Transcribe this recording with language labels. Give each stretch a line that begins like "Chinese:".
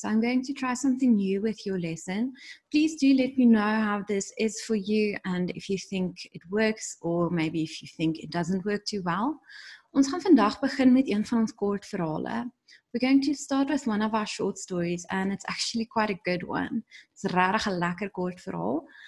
English: So I'm going to try something new with your lesson. Please do let me know how this is for you and if you think it works or maybe if you think it doesn't work too well.
Afrikaans: Ons gaan vandag begin met een van ons kort verhale.
English: We're going to start with one of our short stories and it's actually quite a good one.
Afrikaans: It's regtig 'n lekker kort verhaal.